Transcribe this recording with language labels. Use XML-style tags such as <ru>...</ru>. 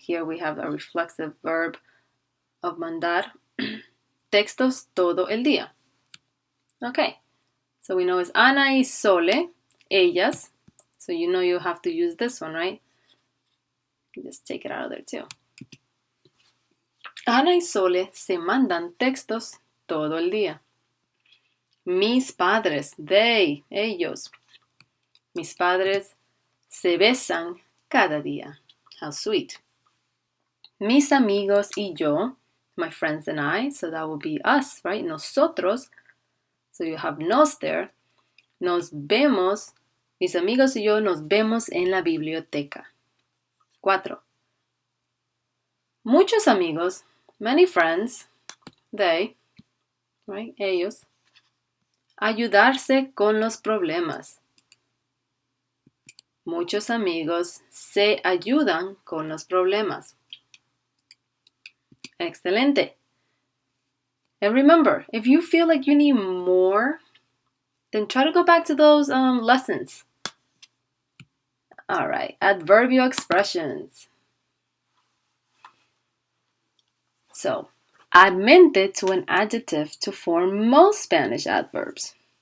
<en>Here we have a reflexive verb of mandar.</en> <es>Textos todo el día.</es> <en>Okay, so we know it's Ana y Sole, ellas. So you have to use this one, right? You can just take it out of there too.</en> <es>Ana y Sole se mandan textos todo el día. Mis padres,</es> <en>they,</en> <es>ellos. Mis padres se besan cada día.</es> <en>How sweet.</en> <es>Mis amigos y yo,</es> <en>my friends and I, so that will be us, right?</en> <es>Nosotros,</es> <en>so you have nos there.</en> <es>Nos vemos, mis amigos y yo nos vemos en la biblioteca. 4. Muchos amigos,</es> <en>many friends, they, right?</en> <es>Ellos. Ayudarse con los problemas. Muchos amigos se ayudan con los problemas. Excelente.</es> <en>And remember, if you feel like you need more, then try to go back to those lessons. All right, adverbial expressions. So, add mente to an adjective to form most Spanish adverbs.</en>